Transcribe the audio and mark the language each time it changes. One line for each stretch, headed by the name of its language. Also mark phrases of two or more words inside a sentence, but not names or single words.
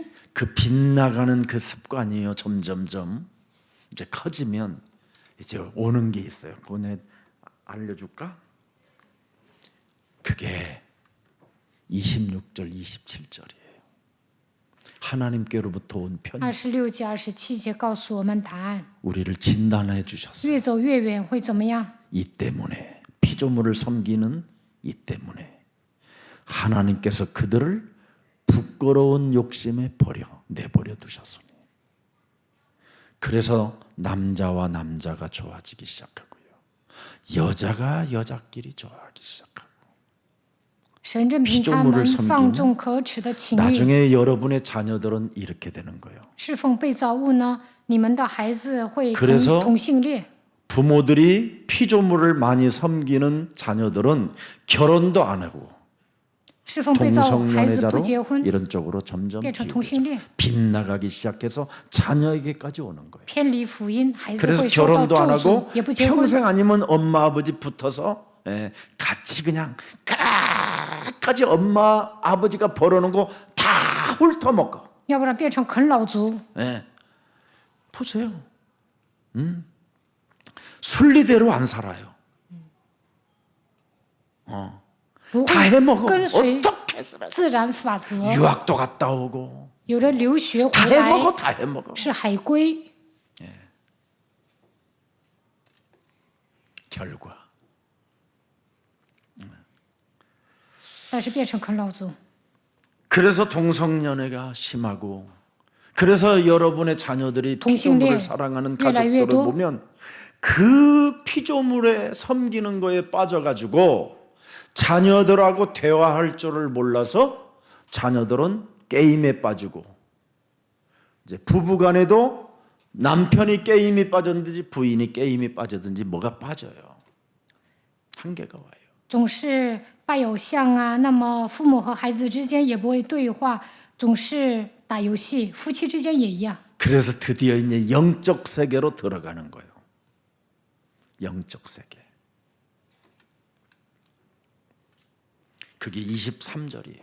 Korean: 그 빗나가는 그 습관이요. 점점점 이제 커지면 이제 오는 게 있어요. 그거 내가 알려줄까? 그게 26절, 27절이에요. 하나님께로부터 온 편지.
Chinese: 26 节、27节告诉我们答案。
Korean: 우리를 진단해 주셨어요.
Chinese: 越走越远会怎么样？
Korean: 이 때문에 피조물을 섬기는 이 때문에 하나님께서 그들을 부끄러운 욕심에 내버려 두셨으니 그래서 남자와 남자가 좋아지기 시작하고요. 여자가 여자끼리 좋아하기 시작하고
Chinese: 神任凭他们放纵可耻的情欲，
Korean: 나중에 여러분의 자녀들은 이렇게 되는 거예요.
Chinese: 侍奉被造物呢？你们的孩子会
Korean: 그래서
Chinese: 同性恋。
Korean: 부모들이 피조물을 많이 섬기는 자녀들은 결혼도 안 하고
Chinese: 侍奉被造物，孩子不
Korean: 동성연애자로
Chinese: 结婚，
Korean: 이런 쪽으로 점점
Chinese: 变成
Korean: 기울어져
Chinese: 同性恋，
Korean: 빗나가기 시작해서 자녀에게까지 오는 거예요.
Chinese: 偏离福音，孩子
Korean: 그래서
Chinese: 会受到
Korean: 결혼도 안
Chinese: 咒诅
Korean: 하고 ，
Chinese: 也不结婚。
Korean: 평생 아니면 엄마 아버지 붙어서 같이 그냥 끝까지 엄마 아버지가 벌어놓은 거 다 훑어먹고.
Chinese: 要不然变成啃老族。
Korean: 보세요. 순리대로 안 살아요.
Chinese: 不
Korean: 다
Chinese: 会
Korean: 해먹어.
Chinese: 跟随
Korean: 어떻게 살아?
Chinese: 自然法则。
Korean: 유학도 갔다 오고
Chinese: 有人留学
Korean: 다
Chinese: 回来
Korean: 해먹어 다 해먹어.
Chinese: 是海归，
Korean: 결과
Chinese: 但是变成啃老族。
Korean: 그래서 동성연애가 심하고 그래서 여러분의 자녀들이
Chinese: 동성恋
Korean: 피조물을 사랑하는
Chinese: 越来越
Korean: 가족들을
Chinese: 多。
Korean: 보면 그 피조물에 섬기는 거에 빠져가지고 자녀들하고 대화할 줄을 몰라서 자녀들은 게임에 빠지고 이제 부부간에도 남편이 게임에 빠졌든지 부인이 게임에 빠졌든지 뭐가 빠져요. 한계가 와요.
Chinese: 总是拜偶像啊，那么父母和孩子之间也不会对话，总是打游戏，夫妻之间也一样。
Korean: 그래서 드디어 이제 영적 세계로 들어가는 거예요. 영적 세계. 그게 23절이에요.